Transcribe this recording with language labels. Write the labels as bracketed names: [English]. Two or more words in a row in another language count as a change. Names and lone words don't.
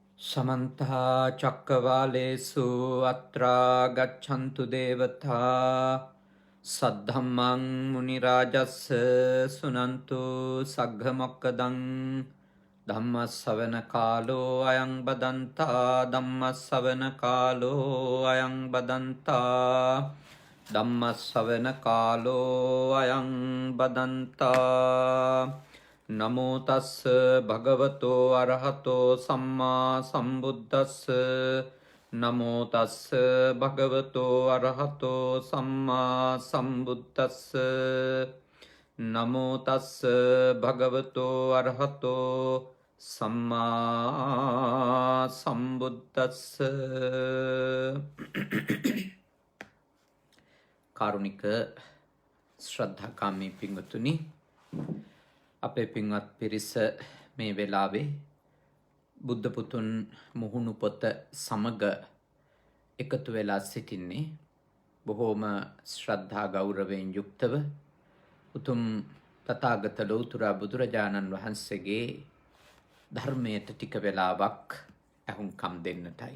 [Pali] समन्ता चक्रवालेषु अत्रा गच्छन्तु देवता सद्धम्मं मुनिराजस्य सुनन्तु सग्घमोक्कदं धम्मश्रवणकालो अयं बदन्ता धम्मश्रवणकालो अयं बदन्ता धम्मश्रवणकालो अयं बदन्ता नमो तस् भगवतो अरहतो सम्मा सम्बुद्धस्स नमो तस् भगवतो अरहतो सम्मा सम्बुद्धस्स नमो तस् भगवतो अरहतो सम्मा [Sinhala] सम्बुद्धस्स කාරුණික ශ්‍රද්ධාකාමී පින්වතුනි, අපේ පින්වත් පිරිස මේ වෙලාවේ බුද්ධ පුතුන් මුහුණු පොත සමග එකතු වෙලා සිටින්නේ බොහෝම ශ්‍රද්ධා ගෞරවයෙන් යුක්තව උතුම් තථාගත ලෞතර බුදුරජාණන් වහන්සේගේ ධර්මයට ටික වෙලාවක් අහුම්කම් දෙන්නටයි.